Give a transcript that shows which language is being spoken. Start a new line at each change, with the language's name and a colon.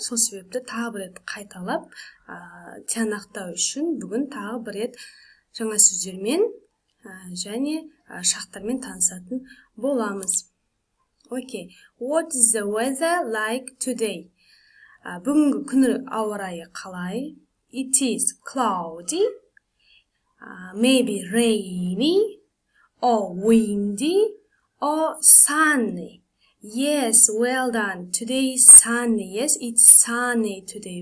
Kazakh: Сол себепті тағы бір рет қайталап тиянақтау үшін бүгін тағы бір рет жаңа сөздермен және шақтармен танысатын боламыз.
English: Okay, what is the weather like today?
Kazakh: Бүгінгі күні ауа райы қалай?
English: It is cloudy. Maybe rainy or windy or sunny. Yes, well done. Today is sunny. Yes, it's sunny today.